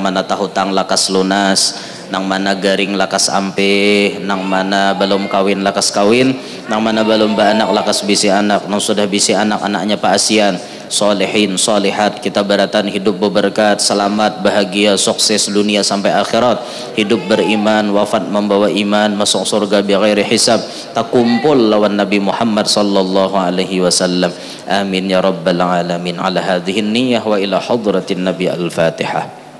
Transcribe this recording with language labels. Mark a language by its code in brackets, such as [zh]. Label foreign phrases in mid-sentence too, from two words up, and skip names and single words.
[bjn] mana tahutang lakas lunas, nang mana garing lakas ampe, nang mana belum kawin lakas kawin, nang mana belum beranak lakas bisi anak, nang sudah bisi anak anaknya Pak Asian, solehin solehat, kita beratan hidup berberkat, selamat, bahagia, sukses dunia sampai akhirat, hidup beriman, wafat membawa iman, masuk surga [ar] بغير حساب, [bjn] takumpul lawan Nabi Muhammad [ar] صلى الله عليه وسلم. آمين يا رب العالمين. على هذه النية وإلى حضرة النبي الفاتحة.